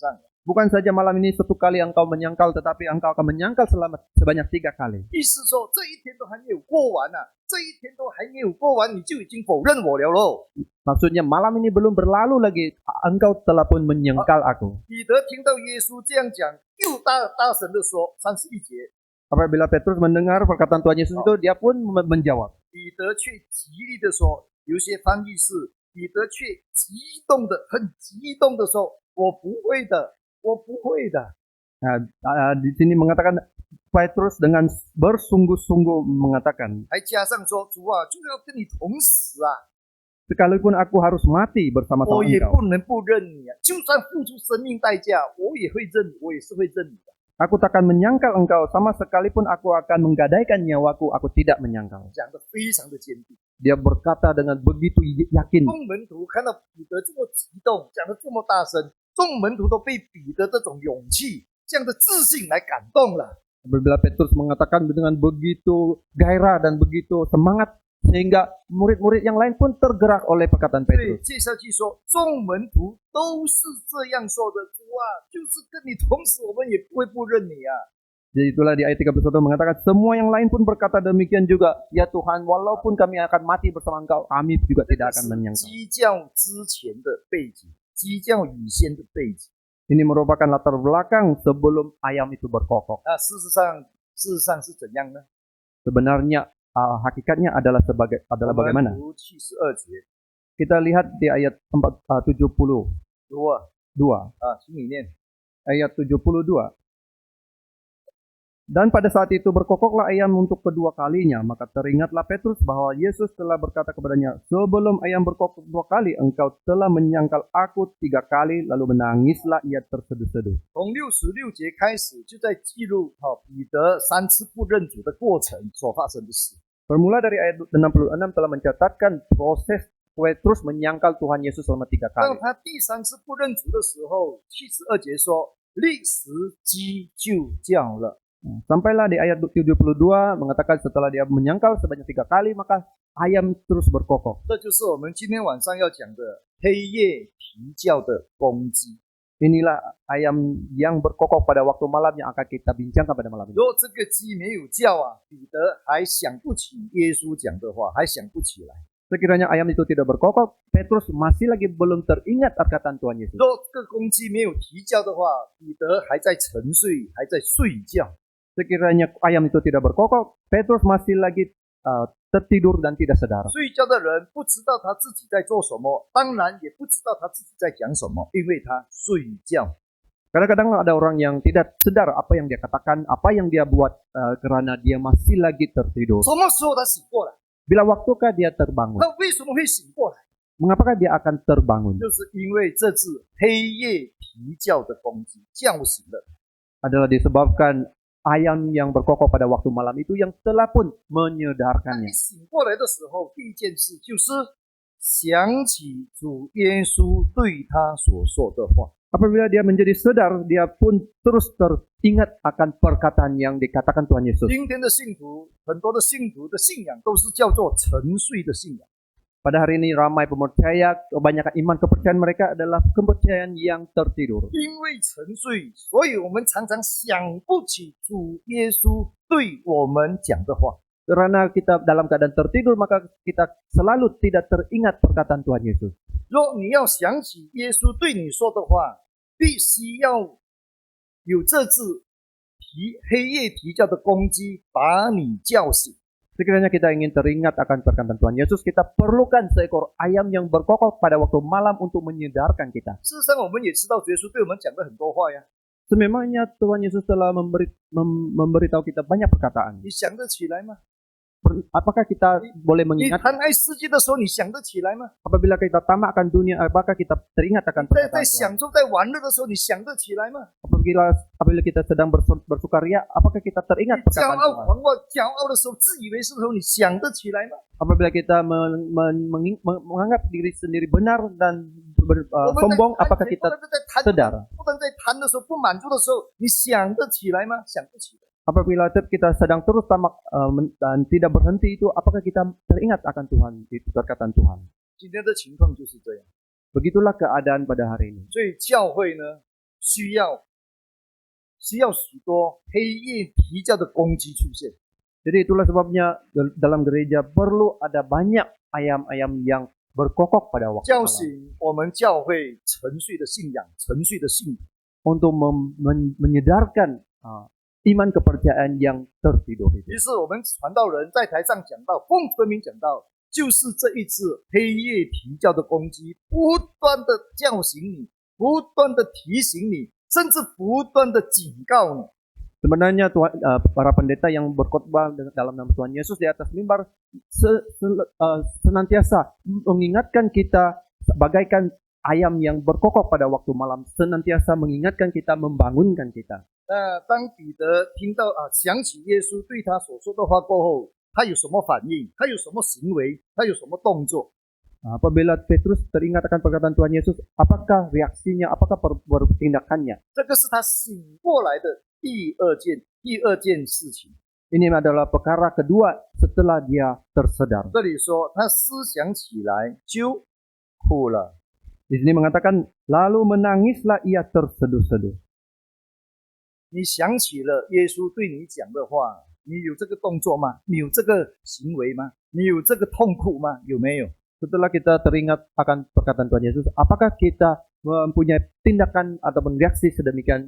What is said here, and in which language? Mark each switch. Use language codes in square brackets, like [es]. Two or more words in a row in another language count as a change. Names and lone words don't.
[ms] Bukan saja malam ini 1 kali engkau menyangkal, tetapi engkau akan menyangkal sebanyak 3 kali. [zh] 意思说这一天都还没有过完啊，这一天都还没有过完，你就已经否认我了喽。 [ms] Maksudnya malam ini belum berlalu lagi, engkau telah pun menyangkal aku. [zh] 彼得听到耶稣这样讲，又大声的说31节， [ms] Apabila Petrus mendengar perkataan Tuhan Yesus itu, dia pun menjawab. [zh] 彼得却极力的说，有些翻译是彼得却激动的、很激动的说：“我不会的，我不会的。” [ms] Nah, di sini mengatakan Petrus dengan bersungguh-sungguh mengatakan, [zh] 还加上说：“主啊，就是要跟你同死啊， [ms] sekalipun aku harus mati bersama-sama [zh] 我也 [ms] engkau. [zh] 不能不认你啊！就算付出生命代价，我也会认你，我也是会认你的。” [ms] Aku takkan menyangkal engkau, sama sekalipun aku akan menggadaikan nyawaku, aku tidak menyangkal. [zh] 讲的非常的坚定。 [ms] Dia berkata dengan begitu yakin. [zh] 众门徒看到彼得这么激动，讲的这么大声，众门徒都被彼得这种勇气、这样的自信来感动了。 [ms] Apabila Petrus mengatakan dengan begitu gairah dan begitu semangat, sehingga murid-murid yang lain pun tergerak oleh perkataan [zh] 对， [ms] Petrus. [zh] 接下去说，众门徒都是这样说的，主啊，就是跟你同死，我们也不会不认你啊。 [ms] Jadi itulah di ayat 31 mengatakan, semua yang lain pun berkata demikian juga. Ya Tuhan, walaupun kami akan mati bersama engkau, kami juga [zh] 这 [ms] tidak [zh] 个 [ms] akan [zh] 是 [ms] menyangkal. [zh] 鸡教之前的背景，鸡教以先的背景。 [ms] Ini merupakan latar belakang sebelum ayam itu berkokok. [zh] 那事实上是怎样呢？ [ms] Sebenarnya hakikatnya adalah [zh] 我 [ms] bagaimana? [zh] 们读72节， [ms] Kita lihat di ayat 72. [zh] 读啊，请你念。 [ms] Ayat 72. Dan pada saat itu berkokoklah ayam untuk kedua kalinya. Maka teringatlah Petrus bahwa Yesus telah berkata kepadanya, sebelum ayam berkokok 2 kali, engkau telah menyangkal aku 3 kali. Lalu menangislah ia terseduh-seduh. [zh] 从66节开始，就在记录彼得3次不认主的过程所发生的事。 [ms] Bermula dari ayat 66 telah mencatatkan proses Petrus menyangkal Tuhan Yesus selama 3 kali. [zh] 当他第3次不认主的时候，72节说，立时鸡就叫了。 [ms] Sampailah di ayat 72 mengatakan setelah dia menyangkal sebanyak 3 kali, maka ayam terus berkokok. [zh] 这就是我们今天晚上要讲的黑夜啼叫的公鸡。 [ms] Inilah ayam yang berkokok pada waktu malam yang akan kita bincangkan pada malam ini. [zh] 如果这个鸡没有叫啊，彼得还想不起耶稣讲的话，还想不起来。 [ms] Sekiranya ayam itu tidak berkokok, Petrus masih lagi belum teringat perkataan Tuhan Yesus. [zh] 如果这个公鸡没有啼叫的话，彼得还在沉睡，还在睡觉。 [ms] Sekiranya ayam itu tidak berkokok, Petrus masih lagi tertidur dan tidak sadar. [zh] 睡觉的人不知道他自己在做什么，当然也不知道他自己在讲什么，因为他睡觉。 [ms] Kadang-kadang ada orang yang tidak sadar apa yang dia katakan, apa yang dia buat karena dia masih lagi tertidur. [zh] 什么时候他醒过来？ [ms] Bila waktukah dia terbangun? [zh] 他为什么会醒过来？ [ms] Mengapakah dia akan terbangun? [zh] 就是因为这只黑夜啼叫的公鸡叫醒了。 [ms] Adalah disebabkan ayam yang berkokok pada waktu malam itu yang telah pun [zh] 那 [ms] menyedarkannya. [zh] 你醒过来的时候，第一件事就是想起主耶稣对他所说的话。 [ms] Apabila dia menjadi sadar, dia pun terus teringat akan perkataan yang dikatakan Tuhan Yesus. [zh] 今天的信徒，很多的信徒的信仰都是叫做沉睡的信仰。 [ms] Pada hari ini ramai pemercaya, kebanyakan iman kepercayaan mereka adalah kepercayaan yang tertidur. [zh] 因为沉睡，所以我们常常想不起主耶稣对我们讲的话。 [ms] Karena kita dalam keadaan tertidur, maka kita selalu tidak teringat perkataan Tuhan Yesus. [zh] 若你要想起耶稣对你说的话，必须要有这只黑夜啼叫的公鸡把你叫醒。 [ms] Sekiranya kita ingin teringat akan perkataan Tuhan Yesus, kita perlukan seekor ayam yang berkokok pada waktu malam untuk menyedarkan kita. [zh] 事实上，我们也知道耶稣对我们讲了很多话呀。 [ms] Sememangnya Tuhan Yesus telah memberitahu kita banyak perkataan. [zh] 你想得起来吗？ [ms] Apakah kita boleh [zh] 你 [ms] mengingat [zh] 贪爱世界的时候，你想得起来吗？ [ms] apabila kita tamak akan dunia, apakah kita teringat akan [zh] 在 [ms] perkataan Tuhan? [zh] 享受、在玩乐的时候，你想得起来吗？ [ms] Apabila kita sedang bersukaria, apakah kita teringat [zh] 骄 [ms] perkataan [zh] 傲、 [ms] Tuhan? [zh] 狂妄、骄傲的时候，自以为是的时候，你想得起来吗？ [ms] Apabila kita menganggap diri sendiri benar dan [zh] 我们在 [ms] sombong, [zh] 贪 [ms] apakah [zh] 不 [ms] kita [zh] 能在贪， [ms] sadar? [zh] 不能在贪的时候不满足的时候，你想得起来吗？想不起来。 [ms] Apabila kita sedang terus tamak dan tidak berhenti itu, apakah kita teringat akan Tuhan, itu perkataan Tuhan? [zh] 今天的情况就是这样， [ms] Begitulah keadaan pada hari ini. [zh] 所以教会呢，需要许多黑夜啼叫的公鸡出现。 [ms] Jadi itulah sebabnya dalam gereja perlu ada banyak ayam-ayam yang berkokok pada waktu [zh] 叫 [ms] malam [zh] 醒我们教会沉睡的信仰、沉睡的信徒。 [ms] untuk menyedarkan iman kepercayaan yang tertidur itu. [zh] 于是我们传道人在台上讲到，奉分明讲到，就是这一只黑夜啼叫的公鸡，不断的叫醒你，不断的提醒你，甚至不断的警告你。 [ms] Sebenarnya para pendeta yang berkhotbah dalam nama Tuhan Yesus di atas mimbar senantiasa mengingatkan kita bagaikan ayam yang berkokok pada waktu malam, senantiasa mengingatkan kita, membangunkan kita. [zh] 那当彼得听到想起耶稣对他所说的话过后，他有什么反应？他有什么行为？他有什么动作？ [ms] Apabila Petrus teringat akan perkataan Tuhan Yesus, apakah reaksinya, apakah tindakannya? [zh] 这个是他醒过来的第二件事情。 [ms] Ini adalah perkara kedua setelah dia tersedar. [zh] 这里说他思想起来就哭了。 [ms] Di sini mengatakan, lalu menangislah ia terseduh-seduh. [zh] 你想起了耶稣对你讲的话，你有这个动作吗？你有这个行为吗？你有这个痛苦吗？有没有？ [ms] Setelah kita teringat akan perkataan Tuhan Yesus, apakah kita mempunyai tindakan ataupun reaksi sedemikian?